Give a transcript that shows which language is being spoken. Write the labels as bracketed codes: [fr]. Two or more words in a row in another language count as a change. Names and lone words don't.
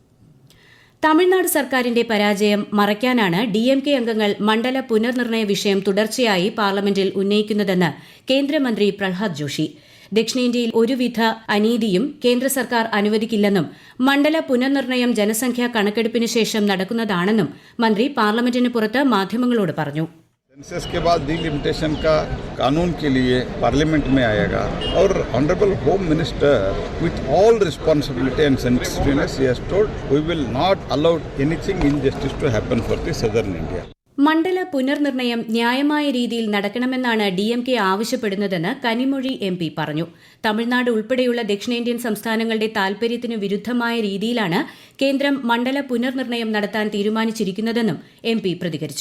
[ml] തമിഴ്നാട് സർക്കാരിന്റെ പരാജയം മറയ്ക്കാനാണ് DMK അംഗങ്ങൾ മണ്ഡല പുനർനിർണയ വിഷയം തുടർച്ചയായി പാർലമെന്റിൽ ഉന്നയിക്കുന്നതെന്ന് കേന്ദ്രമന്ത്രി പ്രഹ്ലാദ് ജോഷി. ദക്ഷിണേന്ത്യയിൽ ഒരുവിധ അനീതിയും കേന്ദ്ര സർക്കാർ അനുവദിക്കില്ലെന്നും മണ്ഡല പുനർനിർണയം ജനസംഖ്യാ കണക്കെടുപ്പിന് ശേഷം നടക്കുന്നതാണെന്നും മന്ത്രി പാർലമെന്റിന് പുറത്ത് മാധ്യമങ്ങളോട് പറഞ്ഞു. [hi] सेंसस के बाद डिलिमिटेशन का कानून के लिए पार्लियामेंट में आएगा और [en] Honorable Home Minister with all responsibility and sensitiveness he has told we will not allow anything injustice to happen for the Southern India. [ml] മണ്ഡല പുനർനിർണയം ന്യായമായ രീതിയിൽ നടക്കണമെന്നാണ് DMK ആവശ്യപ്പെടുന്നതെന്ന് കനിമൊഴി MP പറഞ്ഞു. തമിഴ്നാട് ഉൾപ്പെടെയുള്ള ദക്ഷിണേന്ത്യൻ സംസ്ഥാനങ്ങളുടെ താൽപര്യത്തിനു വിരുദ്ധമായ രീതിയിലാണ് കേന്ദ്രം മണ്ഡല പുനർനിർണയം നടത്താൻ തീരുമാനിച്ചിരിക്കുന്നതെന്നും MP പ്രതികരിച്ചു.